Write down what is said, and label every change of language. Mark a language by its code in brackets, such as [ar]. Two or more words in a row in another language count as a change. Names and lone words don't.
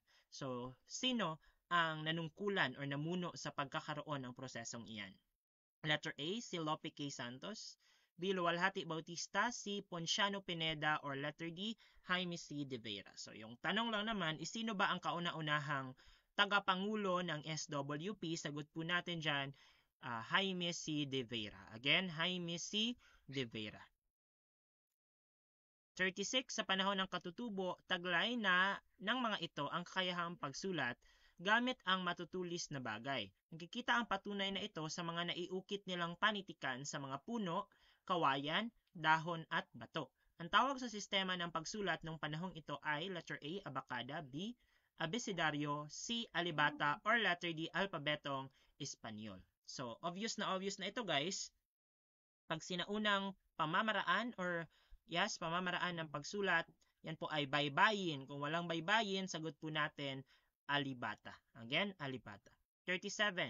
[tl] So, sino ang nanungkulan or namuno sa pagkakaroon ng prosesong iyan? [en] Letter A, [tl] si Lope K. Santos. B, Luwalhati Bautista. C, Ponciano Pineda. Or [en] letter D, [tl] Jaime C. De Vera. So, yung tanong lang naman is sino ba ang kauna-unahang tagapangulo ng SWP? Sagot po natin dyan, Jaime C. De Vera. Again, Jaime C. De Vera. 36. Sa panahon ng katutubo, taglay na ng mga ito ang kakayahang pagsulat gamit ang matutulis na bagay. Nakikita ang patunay na ito sa mga naiukit nilang panitikan sa mga puno, kawayan, dahon at bato. Ang tawag sa sistema ng pagsulat ng panahong ito ay [en] letter A, [tl] abacada, B, abecedario, C, alibata, or [en] letter D, [tl] alpabetong Espanyol. So, obvious na ito guys. Pag sinaunang pamamaraan or pamamaraan ng pagsulat, yan po ay baybayin. Kung walang baybayin, sagot po natin alibata. Again, alibata. 37.